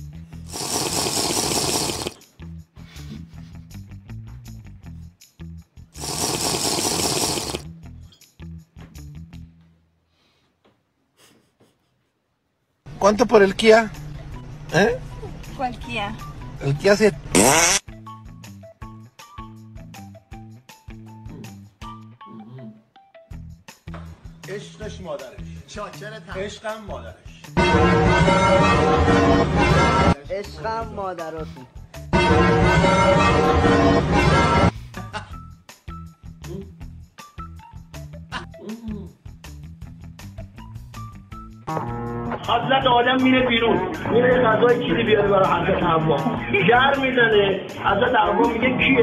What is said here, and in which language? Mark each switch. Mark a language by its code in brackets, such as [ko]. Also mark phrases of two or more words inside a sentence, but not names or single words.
[es] ¿Cuánto por el Kia? ¿Eh? ¿Cuál Kia? El Kia se... [fa] عشقش مادرش چاکرتم عشقم مادرش عشقم مادراتون حضرت آدم میره بیرون میره غذای چیزی بیاره برای حضرت حوا گر میزنه حضرت حوا میگه کیه؟